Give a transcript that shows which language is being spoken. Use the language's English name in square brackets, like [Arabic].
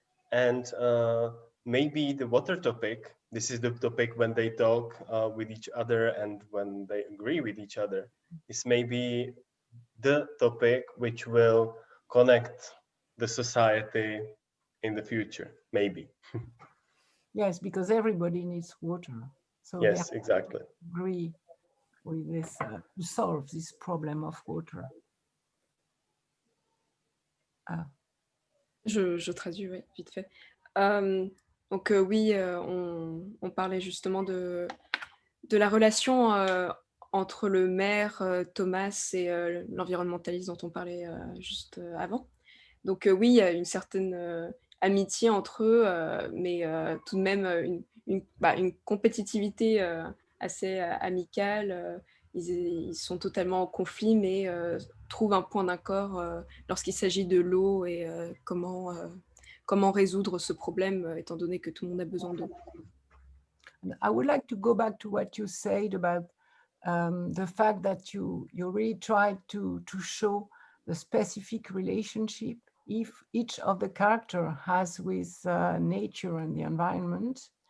[English] And maybe the water topic, this is the topic when they talk with each other and when they agree with each other, is maybe the topic which will connect the society in the future, maybe. Yes, because everybody needs water. So yes, exactly. Agree with this to solve this problem of water. [French] Je traduis, ouais, vite fait. Donc oui, on parlait justement de la relation entre le maire Thomas et l'environnementaliste dont on parlait juste avant. Donc oui, il y a une certaine amitié entre eux, mais tout de même une compétitivité assez amicale. Ils sont totalement en conflit, mais trouvent un point d'accord lorsqu'il s'agit de l'eau et comment résoudre ce problème, étant donné que tout le monde a besoin d'eau. [English] I would like to go back to what you said about the fact that you really tried to show the specific relationship each of the character has with nature and the environment.